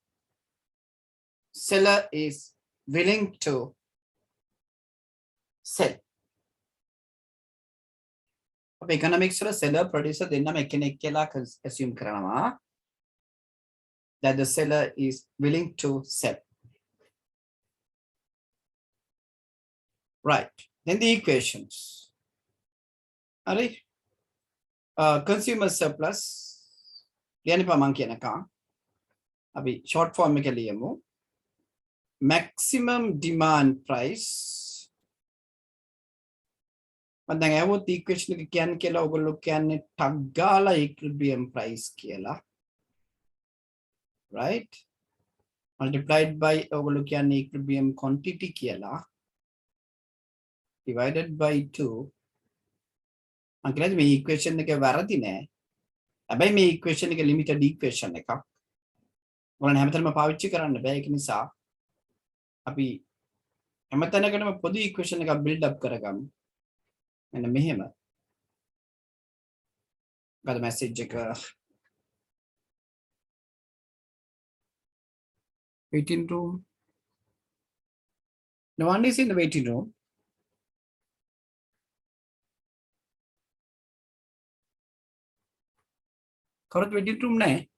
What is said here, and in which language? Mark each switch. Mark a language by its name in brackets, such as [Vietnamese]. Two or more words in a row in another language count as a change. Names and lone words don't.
[English] seller is willing to sell. Economics seller producer [Sinhala] දෙන්නම එකිනෙක කියලා assume කරනවා [English] that the seller is willing to sell. Right. Then the equations. Alright. Consumer surplus. [Sinhala] ලියන්න එපා මං කියනකම්. අපි [English] short form [Sinhala] එක ලියමු. [English] Maximum demand price. [Sinhala] මම දැන් ඇහුවොත් equation එක කියන්නේ කියලා ඔයගොල්ලෝ කියන්නේ ටක් ගාලා [English] equilibrium price [Sinhala] කියලා. [English] Right? Multiplied by [Sinhala] ඔයගොල්ලෝ කියන්නේ [English] equilibrium quantity කියලා. Divided by 2. [Sinhala] මම කියන්නේ මේ equation එක වැරදි නෑ. හැබැයි මේ equation එක [English] limited equation [Sinhala] එකක්. ඔයාලා හැමතැනම පාවිච්චි කරන්න බෑ ඒක නිසා අපි හැමතැනකටම පොදු equation එකක් [English] build up [Sinhala] කරගමු. මෙන්න මෙහෙම. [English] got a message එක waiting room. No one is in the waiting room. [Sinhala] කවුරුත් [English] waiting room [Sinhala] නැහැ.